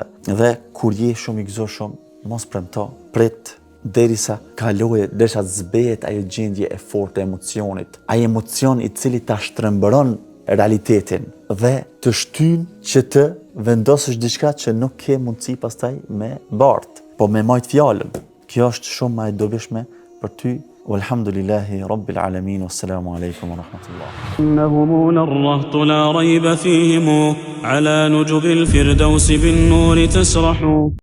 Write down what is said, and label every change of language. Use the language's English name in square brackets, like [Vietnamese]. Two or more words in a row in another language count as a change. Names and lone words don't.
[Albanian] Dhe kur je shumë I gëzuar, mos premto, prit derisa kaloje, derisa zbehet ajo gjendje e fortë e emocionit. Ai emocion I cili ta shtrembëron realitetin dhe të shtyn që të vendosësh diçka që nuk ke mundësi pastaj me bart, po me majt fjalën. Kjo është shumë më e dobishme për ty. [Arabic] والحمد لله رب العالمين والسلام عليكم ورحمة الله. إنهم الرهط لا ريب فيهم على نجب الفردوس بالنور تسرح